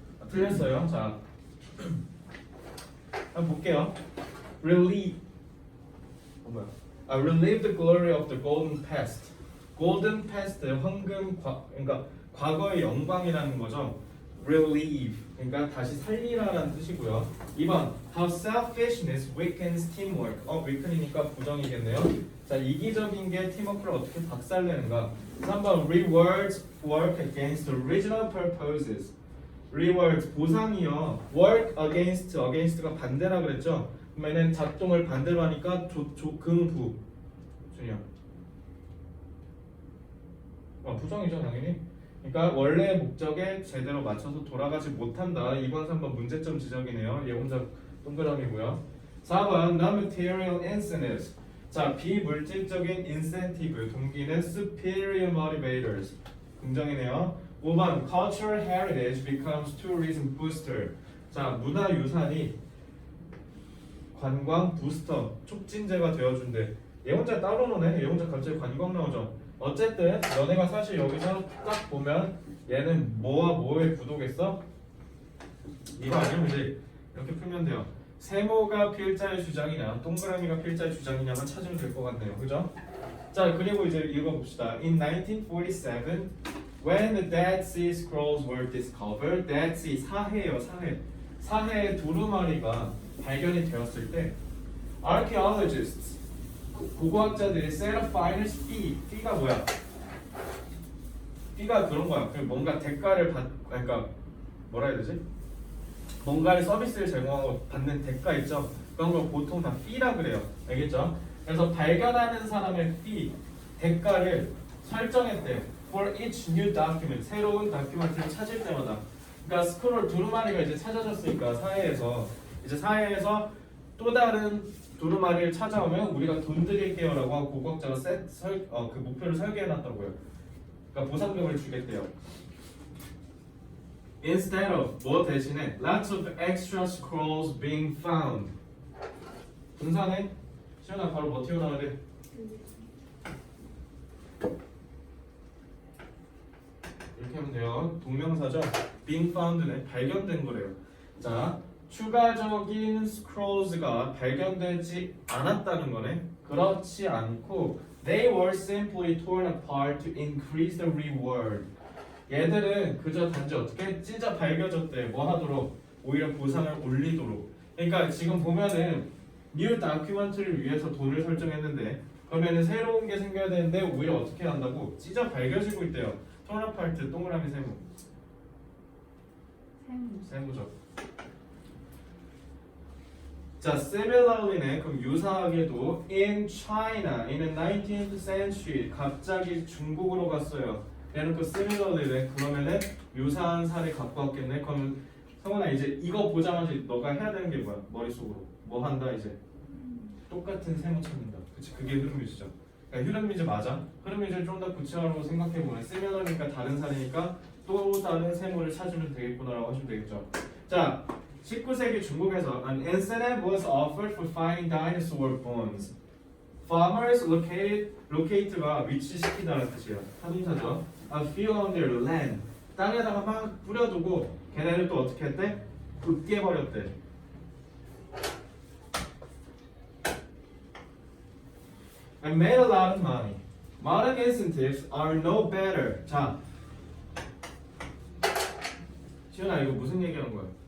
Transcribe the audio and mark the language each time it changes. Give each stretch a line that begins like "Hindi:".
Korean: 틀렸어요. 자 한번 볼게요.
English: Relieve relieve the glory of the golden past.
Korean: golden past 그러니까 과거의 영광이라는 거죠. relieve 그러니까 다시 살리라라는 뜻이고요.
English: 2번 how selfishness weakens teamwork.
Korean: weaken이니까 부정이겠네요. 자 이기적인 게 팀워크를 어떻게 박살내는가.
English: 3번 rewards work against original purposes.
Korean: rewards 보상이요. work against가 반대라 그랬죠. 그러면은 작동을 반대로 하니까 긍부. 준이야. 부정이죠 당연히. 그러니까 원래 목적에 제대로 맞춰서 돌아가지 못한다. 2번 3번 문제점 지적이네요. 얘 혼자 동그라미고요. 4번
English: non-material incentives.
Korean: 자 비물질적인 incentive 동기는
English: superior motivators.
Korean: 긍정이네요.
English: 5번 cultural heritage becomes tourism booster.
Korean: 자 문화유산이 관광 부스터 촉진제가 되어준대. 얘 혼자 따로 노네. 얘 혼자 갑자기 관광 나오죠. 어쨌든 너네가 사실 여기서 딱 보면 얘는 뭐와 뭐의 구도겠어? 이거 아니면 이제 이렇게 풀면 돼요. 세모가 필자의 주장이냐 동그라미가 필자의 주장이냐만 찾으면 될 것 같네요. 그죠? 자 그리고 이제 읽어봅시다.
English: In 1947 when the Dead Sea Scrolls were discovered, Dead Sea
Korean: 사해예요. 사해의 두루마리가 발견이 되었을 때 archaeologists 고고학자들이
English: set a finder's fee.
Korean: fee가 뭐야? fee가 그런 거야. 뭔가 대가를 그러니까 뭐라 해야 되지? 뭔가를 서비스를 제공하고 받는 대가 있죠? 그런 걸 보통 다 fee라 그래요. 알겠죠? 그래서 발견하는 사람의 fee, 대가를 설정했대요.
English: For each new document,
Korean: 새로운 다큐멘트를 찾을 때마다. 그러니까 스크롤 두루마리가 이제 찾아졌으니까 사회에서 또 다른 두루마리를 찾아오면 우리가 돈 드릴게요라고 하고 고고학자가 그 목표를 설계해놨다고요. 그러니까 보상금을 주겠대요.
English: Instead of
Korean: 뭐 대신에
English: lots of extra scrolls being found.
Korean: 분사네. 시연아 바로 뭐 튀어나와야 돼? 이렇게 하면 돼요. 동명사죠. being found는 발견된 거래요. 자. 추가적인 scrolls가 발견되지 않았다는 거네. 그렇지 않고
English: they were simply torn apart to increase the reward.
Korean: 얘들은 그저 단지 어떻게 찢어 밝혀졌대. 뭐 하도록? 오히려 보상을 올리도록. 그러니까 지금 보면은 뉴 다큐멘트를 위해서 돈을 설정했는데 그러면은 새로운 게 생겨야 되는데 오히려 어떻게 한다고? 찢어 밝혀지고 있대요. 토너파트 동그라미 세모. 세모죠. 자, similarly네. 그럼 유사하게도
English: in China in the 19th century
Korean: 갑자기 중국으로 갔어요. 대놓고 similarly네. 그러면은 유사한 사례 갖고 왔겠네. 그러면 성훈아 이제 이거 보자마자 너가 해야 되는 게 뭐야? 머릿속으로 뭐 한다 이제 똑같은 세모 찾는다. 그치? 그게 흐름유지죠. 그러니까 흐름유지 맞아. 흐름유지를 좀 더 구체적으로 생각해보면 similar니까 다른 사례니까 또 다른 세모를 찾으면 되겠구나라고 하시면 되겠죠. 자, 19세기 중국에서
English: an incentive was offered for finding dinosaur bones.
Korean: Farmers locate가 위치시키다는 뜻이에요. 타동사죠.
English: A field on their land.
Korean: 땅에다가 막 뿌려두고 걔네를 또 어떻게 했대? 으깨버렸대.
English: And made a lot of money. Modern incentives are no better.
Korean: 자, 시연아 이거 무슨 얘기하는 거야?